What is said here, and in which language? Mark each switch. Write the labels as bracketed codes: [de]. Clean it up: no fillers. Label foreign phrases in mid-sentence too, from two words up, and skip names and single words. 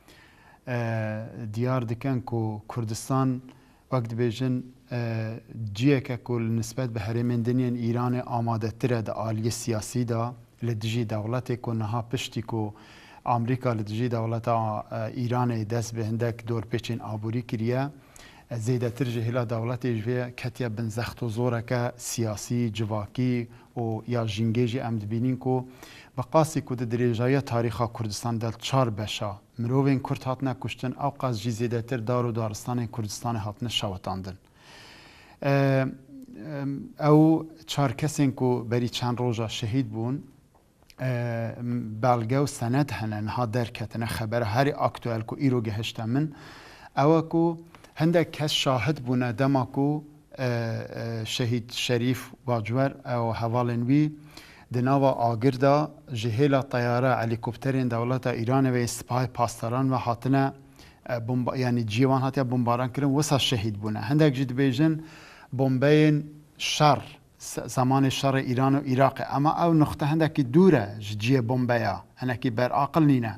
[ku] دیار دکەن و کوردستان وەک دەبێژن جیەکە و نسبەت بە هەرێمێن دنیێن ئیرانێ ئامادەترە دە ئالیە سیاسیدا لە دژی دەوڵەتێک و نەها پشتی و ئامریکا لە دژی دەوڵەتە ئیرانێ دەست بە هەندێک دۆرپێچین ئابووری کریە زێدەتر ji hêla dewletê ji vê ketiye bin zext û zoreke siyasî, civakî û ya jîngê jî em dibînin ku bi qasî ku di dirêjaya tarîxa Kurdistan de çar beşa mirovên Kurd hatine kuştin ew qas jî zêdetir dar û daristanên Kurdistanê hatine şewetandin. Ew çar kesên ku berî çend roja şehîd bûn belge û senet hene niha derketine xeber herî aktuel ku îro gihişte min ew ku هەندێک کەس شاهد بوونە دەما و شەهید شەریف باجوەر ئەو هەواڵێن وی دناوە ئاگردا ji hêla teyara helîkopterên dewleta Îranê ve sipahê pastaran ve hatine yanî cîvan hatiye bombaran kirin wisa şehîd bûne. Hindek jî dibêjin bombeyên şer zamanê şerê Îran û Iraqê ama ew nuxte hindekî dûr e ji ciyê bombeya hinekî beraqil nîne.